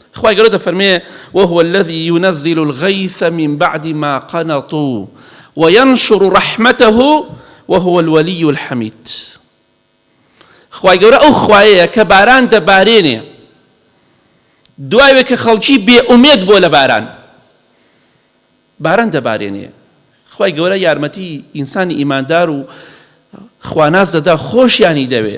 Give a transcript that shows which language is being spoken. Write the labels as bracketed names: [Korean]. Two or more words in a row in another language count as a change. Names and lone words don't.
[Central Kurdish] خواهی گەورە دەفەرمێ [Arabic] وهو الذي ينزل الغيث من بعد ما قنطوا وينشر رحمته وهو الولي الحميد. [Central Kurdish] خواهی گەورە ئەو خوایەیە کە باران دەبارێنێ دوایەوە کە خەڵکی بێئومێد بۆ لە باران دەبارێنێ. خواهی گەورە یارمەتی ئینسانی ئیماندار و خواناز دەدا خۆشیانی دەوێ.